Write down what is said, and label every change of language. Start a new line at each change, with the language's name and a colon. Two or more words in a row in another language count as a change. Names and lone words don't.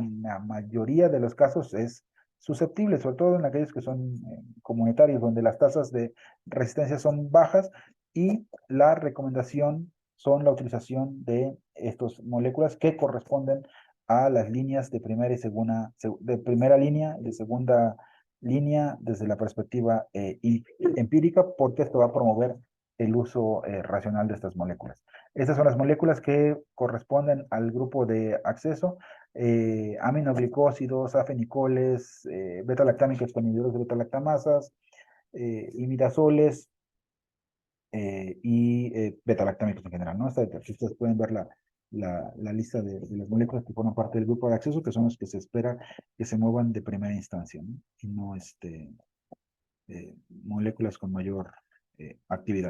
Spanish: en la mayoría de los casos es susceptible, sobre todo en aquellos que son comunitarios, donde las tasas de resistencia son bajas, y la recomendación son la utilización de estas moléculas que corresponden a las líneas de primera y segunda, de primera línea y de segunda línea desde la perspectiva empírica, porque esto va a promover el uso racional de estas moléculas. Estas son las moléculas que corresponden al grupo de acceso. aminoglicósidos, afenicoles, beta-lactámicos con inhibidores de beta-lactamasas, imidazoles y beta-lactámicos en general, ¿no? Si ustedes pueden ver la lista de las moléculas que forman parte del grupo de acceso, que son los que se espera que se muevan de primera instancia, ¿no? Y no moléculas con mayor actividad.